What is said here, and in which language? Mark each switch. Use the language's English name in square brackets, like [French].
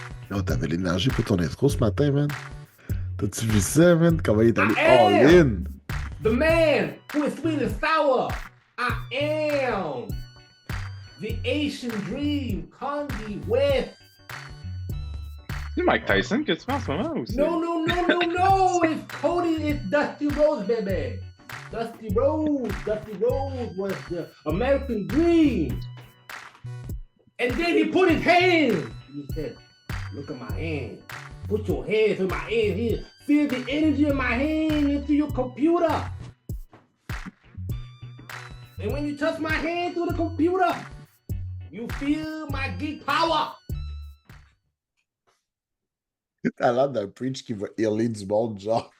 [French] Oh, t'avais l'énergie pour ton intro ce matin, man. T'as-tu vu ça, man? Comment il est allé all-in? [English] The man who is sweet and sour. I am the Asian dream, Kanye West. [French] C'est Mike Tyson que tu fais en ce moment ou c'est... [English] No. It's Dusty Rose, baby. Dusty Rose was the American dream. And then he put his hand. He said, look at my hand. Put your hands in my hand here. Feel the energy of my hand into your computer. And when you touch my hand through the computer, you feel my geek power. [French] T'as l'air d'un preach qui va healer du monde, genre.